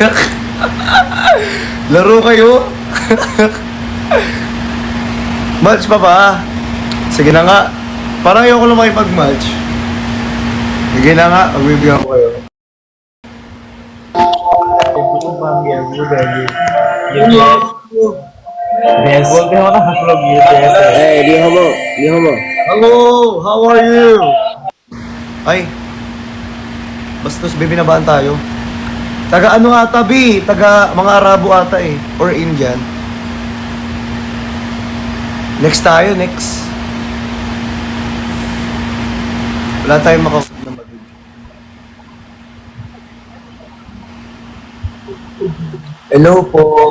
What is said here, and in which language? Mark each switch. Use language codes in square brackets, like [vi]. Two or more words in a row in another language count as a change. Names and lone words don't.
[tl] Laro kayo? Match pa ba? Sige na nga. Parang ayoko na makipag-match. Sige na nga, magbibigyan ko kayo. [en] Yes. [hi] बोलते हो ना हम लोग ये ऐसे [tl] Hey, di homo. Di homo. [en] Hello! How are you? [tl] Ay. Bastos, bibinabaan tayo. Taga ano ata, B? Taga mga Arabo ata eh. [en] Or Indian. [tl] Next tayo, next. Wala tayong makapag na mag- Hello po.